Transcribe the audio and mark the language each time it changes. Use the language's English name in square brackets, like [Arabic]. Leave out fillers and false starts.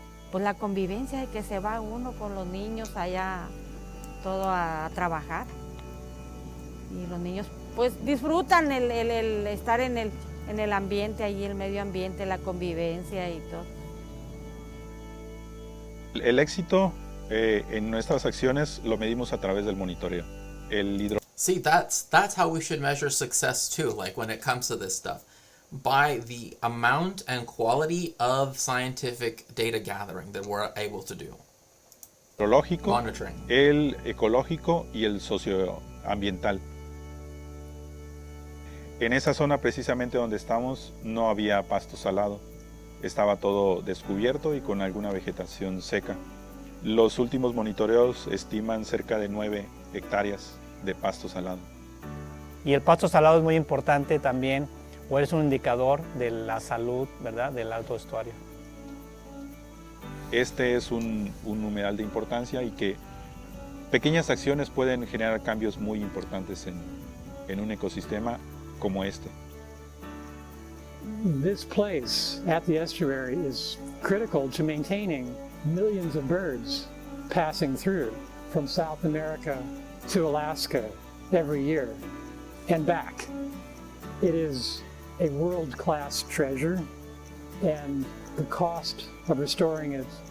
[Spanish] Pues la convivencia de que se va uno con los niños allá todo a trabajar, y los niños pues disfrutan el estar en el ambiente, allí el medio ambiente, la convivencia y todo. El éxito en nuestras acciones lo medimos a través del monitoreo. [English] See, that's how we should measure success too, like when it comes to this stuff. By the amount and quality of scientific data gathering that we're able to do. Monitoring. [Spanish] El ecológico y el socioambiental. En esa zona precisamente donde estamos no había pasto salado. Estaba todo descubierto y con alguna vegetación seca. Los últimos monitoreos estiman cerca de 9 hectáreas de pasto salado. Y el pasto salado es muy importante también, o es un indicador de la salud, ¿verdad?, del alto estuario. Este es un numeral de importancia y que pequeñas acciones pueden generar cambios muy importantes en un ecosistema como este. [English] This place at the estuary is critical to maintaining millions of birds passing through from South America to Alaska every year and back. It is a world-class treasure, and the cost of restoring it